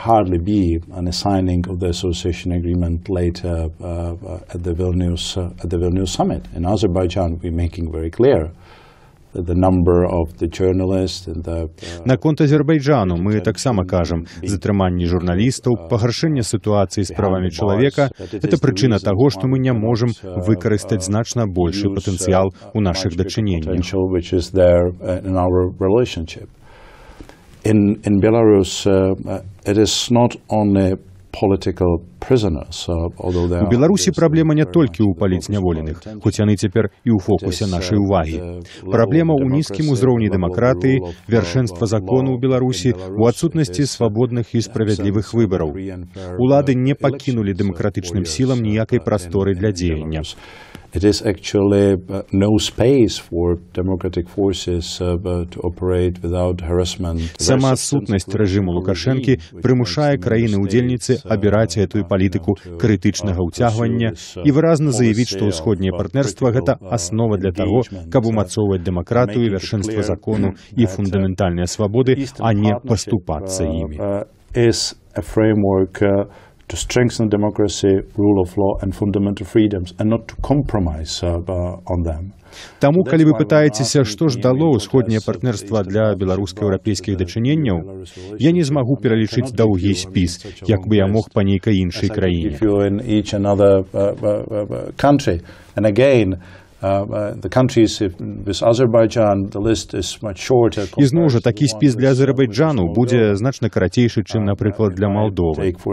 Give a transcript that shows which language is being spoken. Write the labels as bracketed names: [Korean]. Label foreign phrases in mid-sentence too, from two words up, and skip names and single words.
[Belarusian] Наконт Азербайджану мы таксама кажам, затрыманне журналістаў, пагаршэнне сітуацыі з правамі чалавека – это прычына таго, што мы не можам выкарыстаць значна большы патэнцыял у нашых дачыненнях. [English] In Belarus, it is not only [Belarusian] У Беларусі праблема не толькі ў палітзняволеных, хоць яны цяпер і ў фокусе нашай увагі. Праблема ў нізкім узроўні дэмакратыі, вяршэнства закону ў Беларусі, у адсутнасці свабодных і справядлівых выбараў. Улады не пакінулі дэмакратычным сілам ніякай прасторы для дзеяння. [English] It is actually no space for democratic forces to operate without harassment. [Belarusian] Сама сутнасць рэжыму Лукашэнкі прымушае краіны-удзельніцы абіраць гэтую палітыку крытычнага ўцягвання і выразна заявіць, што ўсходняе партнерства – гэта аснова для таго, каб умацоўваць дэмакратыю, вяршэнства закону і фундаментальныя свабоды, а не паступацца імі. [English] To strengthen democracy, rule of law and fundamental freedoms, and not to compromise on them. [Belarusian] Таму, калі вы пытаецеся, што ж дало ўсходняе партнерства для беларуска-еўрапейскіх дачыненняў, я не змагу пералічыць доўгі спіс, як бы я мог па нейкай іншай краіне. Ізноў жа, такі спіс для Азербайджану будзе значна карацейшы, чым, напрыклад, для Малдовы.